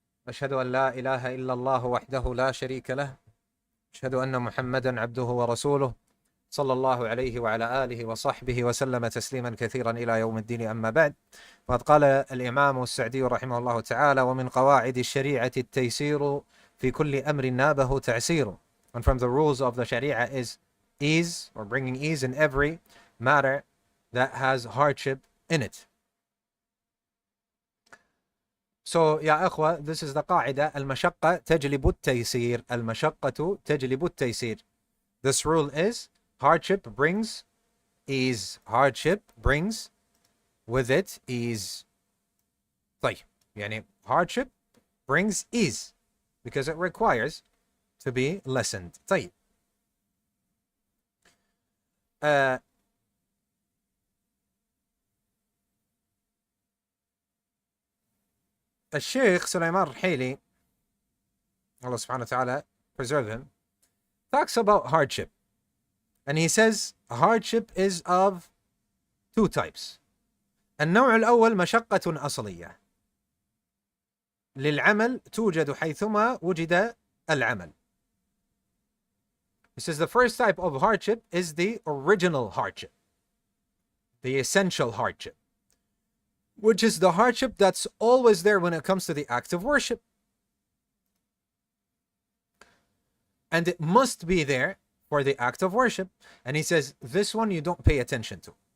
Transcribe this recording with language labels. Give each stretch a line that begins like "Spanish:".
Arabic: أشهد أن لا إله إلا الله وحده لا شريك له. أشهد أن محمدا عبده ورسوله صلى الله عليه وعلى آله وصحبه وسلم تسليما كثيرا إلى يوم الدين. أما بعد، فقد قال الإمام السعدي رحمه الله تعالى: ومن قواعد الشريعة التيسير في كل أمر نابه تعسير.
English: And from the rules of the Sharia is ease, or bringing ease in every matter that has hardship in it.
Arabic: So, يا أخوة,
English: this is the
Arabic: قاعدة: المشقة تجلب التيسير. المشقة تجلب التيسير.
English: This rule is hardship brings ease. Hardship brings with it ease.
Arabic: طيب, يعني
English: hardship brings ease because it requires to be lessened.
Arabic: طيب.
English: الشيخ سليمان الرحيلي, Allah subhanahu wa ta'ala preserve him, talks about hardship. And he says hardship is of two types.
Arabic: النوع الأول مشقة أصلية للعمل توجد حيثما وجد العمل.
English: He says the first type of hardship is the original hardship, the essential hardship, which is the hardship that's always there when it comes to the act of worship. And it must be there for the act of worship. And he says this one you don't pay attention to.